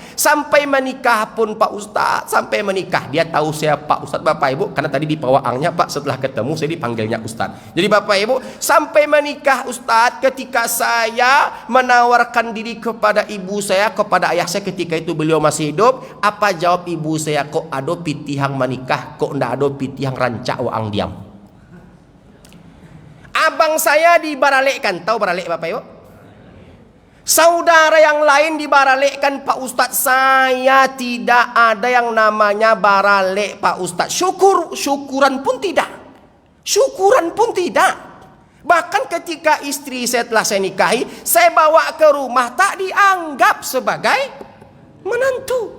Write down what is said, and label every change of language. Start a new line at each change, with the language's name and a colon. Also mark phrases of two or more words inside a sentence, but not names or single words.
Indonesian: Sampai menikah pun Pak Ustadz, sampai menikah dia tahu saya Pak Ustadz Bapak Ibu, karena tadi di pawaangnya Pak, setelah ketemu saya dipanggilnya Ustadz. Jadi Bapak Ibu, sampai menikah Ustadz, ketika saya menawarkan diri kepada ibu saya, kepada ayah saya ketika itu beliau masih hidup, apa jawab ibu saya?
Minangkabau: Kok ado pitihang menikah, kok ndak ado pitihang rancak waang diam.
Indonesian: Abang saya dibaralekkan, tahu baralek Bapak Ibu? Saudara yang lain dibaralekkan Pak Ustadz, saya tidak ada yang namanya baralek Pak Ustadz. Syukuran pun tidak. Syukuran pun tidak. Bahkan ketika istri saya telah saya nikahi, saya bawa ke rumah tak dianggap sebagai menantu.